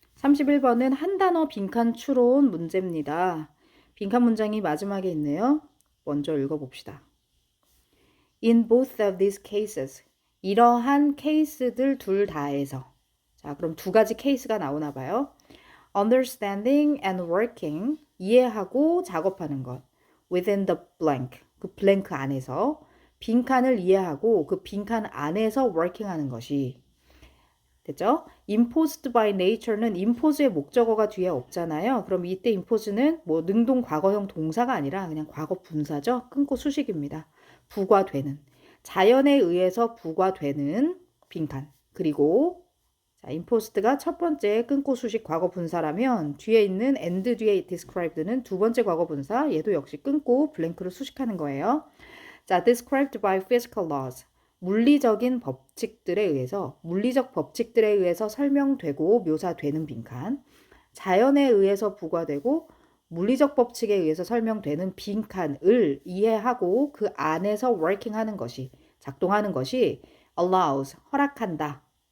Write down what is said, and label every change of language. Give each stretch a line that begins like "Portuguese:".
Korean: 31번은 한 단어 빈칸 추론 문제입니다. 빈칸 문장이 마지막에 있네요. 먼저 읽어봅시다.
English: In both of these cases.
Korean: 이러한 케이스들 둘 다에서. 자, 그럼 두 가지 케이스가 나오나 봐요.
English: Understanding and working.
Korean: 이해하고 작업하는 것.
English: Within the blank.
Korean: 그 블랭크 안에서. 빈칸을 이해하고 그 빈칸 안에서 working 하는 것이. 됐죠?
English: imposed by nature
Korean: 는 impose의 목적어가 뒤에 없잖아요. 그럼 이때 impose는 뭐 능동 과거형 동사가 아니라 그냥 과거 분사죠. 끊고 수식입니다. 부과되는. 자연에 의해서 부과되는 빈칸. 그리고 자, imposed가 첫 번째 끊고 수식 과거 분사라면 뒤에 있는 and 뒤에 described는 두 번째 과거 분사. 얘도 역시 끊고 블랭크를 수식하는 거예요.
English: 자, described by physical laws.
Korean: 물리적인 법칙들에 의해서, 물리적 법칙들에 의해서 설명되고 묘사되는 빈칸. 자연에 의해서 부과되고 물리적 법칙에 의해서 설명되는 빈칸을 이해하고 그 안에서 working 하는 것이, 작동하는 것이 allows, 허락한다.